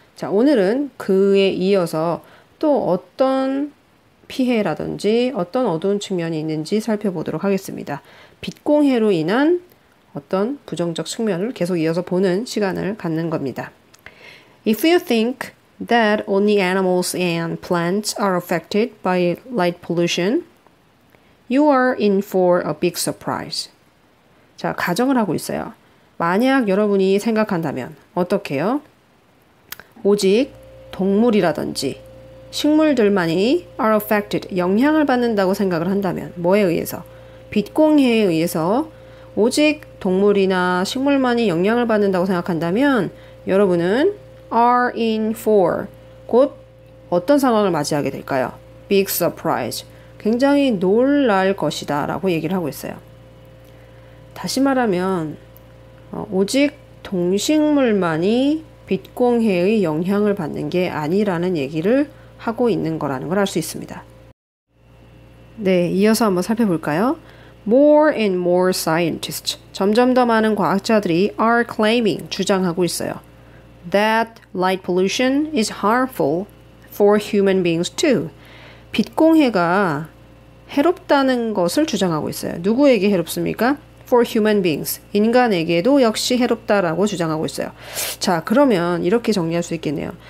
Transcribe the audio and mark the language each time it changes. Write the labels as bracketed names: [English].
[Korean] 자, 오늘은 그에 이어서 또 어떤 피해라든지 어떤 어두운 측면이 있는지 살펴보도록 하겠습니다. 빛공해로 인한 어떤 부정적 측면을 계속 이어서 보는 시간을 갖는 겁니다. [English] If you think that only animals and plants are affected by light pollution, you are in for a big surprise. [Korean] 자, 가정을 하고 있어요. 만약 여러분이 생각한다면 어떻게요? 오직 동물이라든지 식물들만이 [English] are affected, [Korean] 영향을 받는다고 생각을 한다면 뭐에 의해서? 빛공해에 의해서 오직 동물이나 식물만이 영향을 받는다고 생각한다면 여러분은 [English] are in for, [Korean] 곧 어떤 상황을 맞이하게 될까요? [English] Big surprise, [Korean] 굉장히 놀랄 것이다 라고 얘기를 하고 있어요. 다시 말하면 오직 동식물만이 빛공해의 영향을 받는 게 아니라는 얘기를 하고 있는 거라는 걸 알 수 있습니다. 네, 이어서 한번 살펴볼까요? [English] More and more scientists, [Korean] 점점 더 많은 과학자들이 [English] are claiming, [Korean] 주장하고 있어요. [English] That light pollution is harmful for human beings too. [Korean] 빛공해가 해롭다는 것을 주장하고 있어요. 누구에게 해롭습니까? [English] For human beings. [Korean] 인간에게도 역시 해롭다라고 주장하고 있어요. 자, 그러면 이렇게 정리할 수 있겠네요.